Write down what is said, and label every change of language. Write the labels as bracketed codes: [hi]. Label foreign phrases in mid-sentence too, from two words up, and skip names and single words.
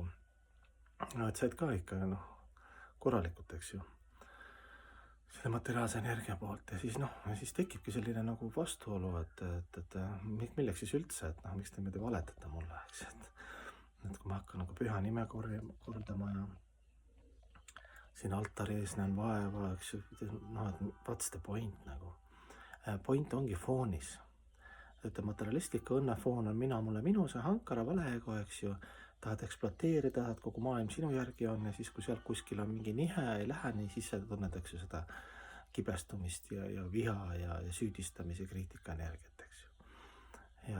[et] Et said ka ikka korralikult, eks ju, selle materiaalse energia poolt ja siis tekibki selline nagu vastuolu, et milleks siis üldse, et miks te meelde valetate mulle, eks, et kui ma hakkan nagu püha nime kordama ja siin altari ees näen vaeva, eks ju, [en] what's the point nagu. [et] Point ongi foonis. Et materialistliku õnne foon on mina, mulle, minu, see hankara, valeego, eks ju, tahad ekspluateerida, tahad kogu maailm sinu järgi on ja siis, kui seal kuskil on mingi nihe, ei lähe nii, siis sa tunned, eks ju, seda kibestumist ja viha ja süüdistamise kriitika energiat, eks ju.